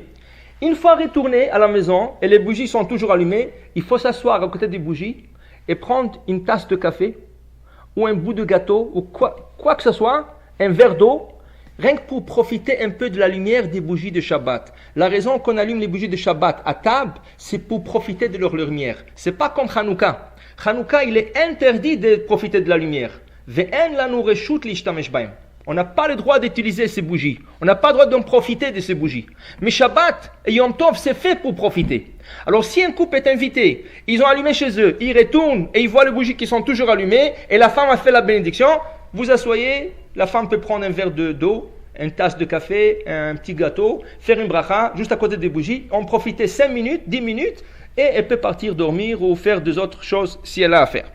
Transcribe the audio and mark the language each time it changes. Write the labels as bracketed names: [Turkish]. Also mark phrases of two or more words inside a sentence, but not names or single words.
[French] Une fois retournés à la maison et les bougies sont toujours allumées, il faut s'asseoir à côté des bougies et prendre une tasse de café ou un bout de gâteau ou quoi que ce soit, un verre d'eau, rien que pour profiter un peu de la lumière des bougies de Shabbat. La raison qu'on allume les bougies de Shabbat à table, c'est pour profiter de leur lumière. C'est pas comme Hanouka. Hanouka, il est interdit de profiter de la lumière. [Hebrew] ואין לנו רשות להשתמש בהם. [French] On n'a pas le droit d'utiliser ces bougies. On n'a pas le droit d'en profiter de ces bougies. Mais Shabbat et Yom Tov, c'est fait pour profiter. Alors si un couple est invité, ils ont allumé chez eux, ils retournent et ils voient les bougies qui sont toujours allumées et la femme a fait la bénédiction, vous asseyez, la femme peut prendre un verre d'eau, une tasse de café, un petit gâteau, faire une bracha juste à côté des bougies, en profiter 5 minutes, 10 minutes et elle peut partir dormir ou faire des autres choses si elle a à faire.